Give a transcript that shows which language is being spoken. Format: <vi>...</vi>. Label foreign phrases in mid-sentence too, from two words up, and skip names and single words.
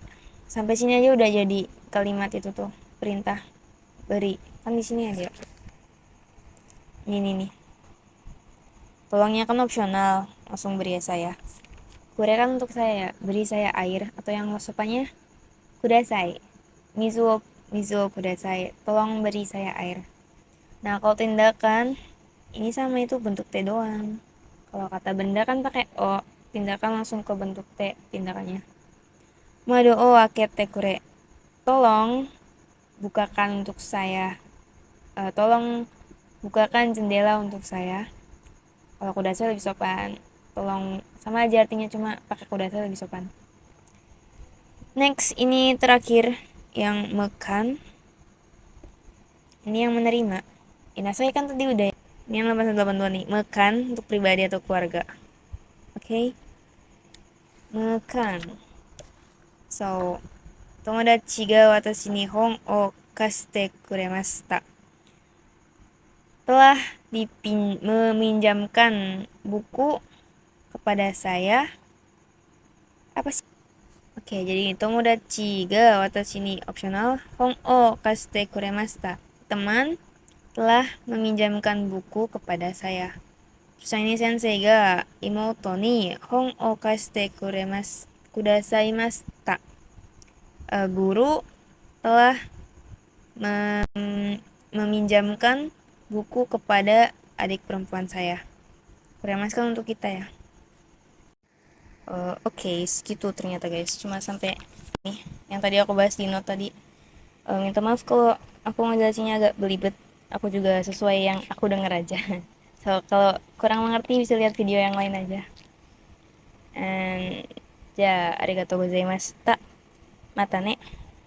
<id>Sampai sini aja udah jadi kalimat itu tuh, perintah beri. Kan di sini ada. Ini nih. Tolongnya kan opsional, langsung beri ya saya. Kure kan untuk saya, beri saya air, atau yang sopannya kudasai.</id> <ja>水ください,</ja> <id>tolong beri saya air. Nah, kalau tindakan ini sama, itu bentuk T doang. Kalau kata benda kan pakai O, tindakan langsung ke bentuk T tindakannya.</id> <ja>窓を開けてくれ,</ja> <id>tolong bukakan untuk saya. Tolong bukakan jendela untuk saya. Kalau kudasai lebih sopan, tolong sama aja artinya, cuma pakai kudasai lebih sopan. Next, ini terakhir yang mekan. Ini yang menerima. Inasai kan tadi udah. Ini yang 8182 nih, mekan untuk pribadi atau keluarga. Oke. Mekan. So,</id> <ja>友達が私に本を貸してくれました.</ja> <id>Telah meminjamkan buku kepada saya. Apa sih? Oke, jadi</id> <ja>友達が私に</ja> <id>opsional,</id> <ja>本を貸してくれました.</ja> <id>Teman telah meminjamkan buku kepada saya. Terus ini</id> <ja>先生が妹に本を貸してくださいました.</ja> <id>Guru telah meminjamkan buku kepada adik perempuan saya. Kuremaskan untuk kita ya. Oke, segitu ternyata guys. Cuma sampai nih yang tadi aku bahas di note tadi. Minta maaf kalau aku ngejelasinnya agak belibet. Aku juga sesuai yang aku denger aja. So, kalau kurang mengerti bisa lihat video yang lain aja. And ya,</id> <ja>ありがとうございました. またね.</ja>